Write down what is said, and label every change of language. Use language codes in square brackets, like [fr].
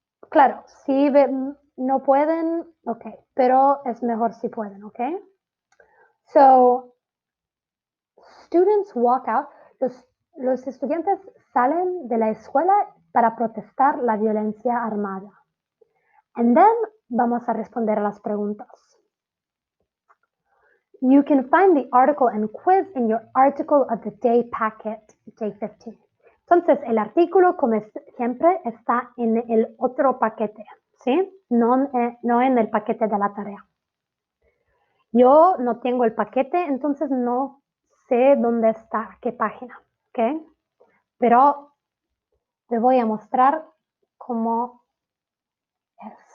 [es] Claro, si no pueden, ok, pero es mejor si pueden, ¿ok? [en] So, students walk out. [es] Los estudiantes salen de la escuela para protestar la violencia armada. [en] And then [es] vamos a responder a las preguntas. [en] You can find the article and quiz in your article of the day packet, day 15. [es] Entonces, el artículo, como siempre, está en el otro paquete, ¿sí? No en el paquete de la tarea. Yo no tengo el paquete, entonces no sé dónde está, qué página, ¿ok? Pero te voy a mostrar cómo es.